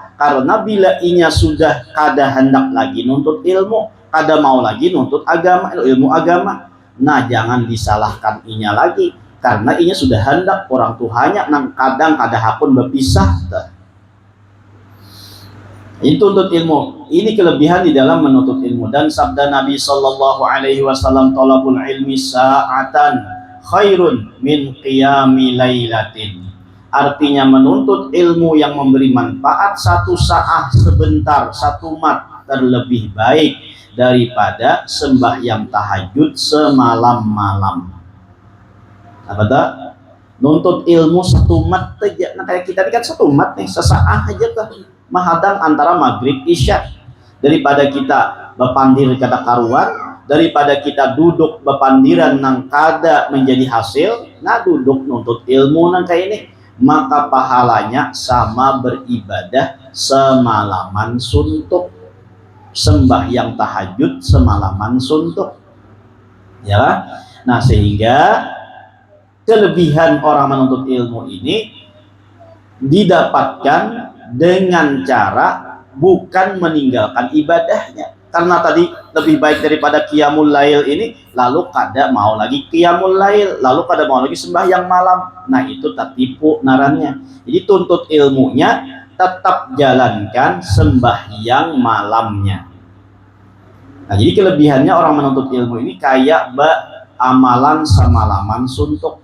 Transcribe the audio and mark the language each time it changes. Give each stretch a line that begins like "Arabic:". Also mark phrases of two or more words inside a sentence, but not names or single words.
Banjar: Karena bila inya sudah kada hendak lagi nuntut ilmu, kada mau lagi nuntut agama, ilmu agama, nah jangan disalahkan inya lagi, karena inya sudah hendak orang tuanya nang kadang kada hakun berpisah.
Indonesian: Ini tuntut ilmu, ini kelebihan di dalam menuntut ilmu. Dan sabda Nabi
Arabic: صلى الله عليه وسلم طلب العلم ساعة خير من قيام ليلة.
Indonesian: Artinya menuntut ilmu yang memberi manfaat satu saat sebentar, satu mat terlebih baik daripada sembahyang tahajud semalam-malam.
Banjar: Apa dah? Nuntut ilmu satu mat aja. Nah kayak kita ini kan satu mat nih, sesaat aja tuh mahadang antara maghrib isya. Daripada kita bepandir kata karuan, daripada kita duduk bepandiran nang kada menjadi hasil, nah duduk nuntut ilmu nang kayak ini, maka pahalanya sama beribadah semalaman suntuk, sembahyang tahajud semalaman suntuk,
Indonesian: ya. Nah sehingga kelebihan orang menuntut ilmu ini didapatkan dengan cara bukan meninggalkan ibadahnya. Karena tadi lebih baik daripada
Arabic: قيام الليل
Indonesian: ini, lalu kada mau lagi
Arabic: قيام الليل,
Indonesian: lalu kada mau lagi sembahyang malam.
Banjar: Nah itu tak tipu narannya. Jadi tuntut ilmunya tetap jalankan sembahyang malamnya.
Indonesian: Nah jadi kelebihannya orang menuntut ilmu ini kayak amalan semalaman suntuk.